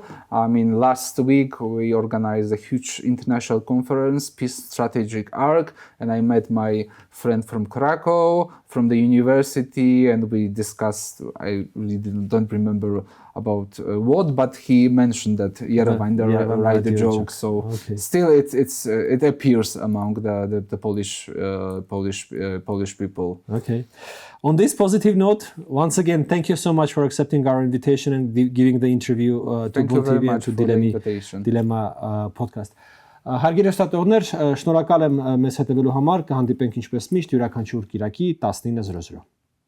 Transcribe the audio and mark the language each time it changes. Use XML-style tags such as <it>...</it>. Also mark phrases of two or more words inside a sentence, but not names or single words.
<en>Last week we organized a huge international conference, Peace Strategic Arc, and I met my friend from Krakow, from the university, and we discussed, I really don't remember about what, but he mentioned that Yerevan write the joke, so still it appears among the Polish people. Okay. On this positive note, once again, thank you so much for accepting our invitation and giving the interview to Bun TV and to Դիլեմա podcast.</en> <hy>Հարգելի հեռուստատողներ, շնորհակալ եմ մեզ հետևելու համար, կհանդիպենք ինչպես միշտ յուրաքանչյուր կիրակի 19:00</hy>